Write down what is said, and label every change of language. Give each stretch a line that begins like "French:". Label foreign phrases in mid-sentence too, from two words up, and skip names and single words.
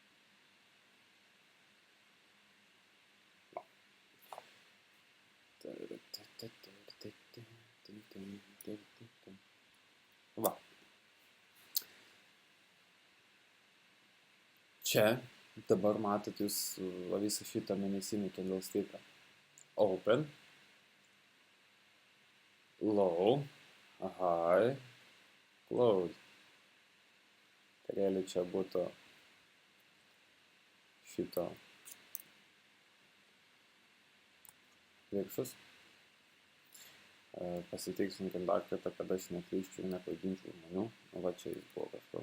Lithuanian: Va. Čia dabar matot jūs visą šitą mėnesinį candlesticką.
English: Open, low, high, close.
Lithuanian: Tai realiai čia būtų šito viršus. Pasitiksinkim dar kartą, kad aš neklyščiau, neklaidinčiau žmonių. Va čia jis buvo kažkur.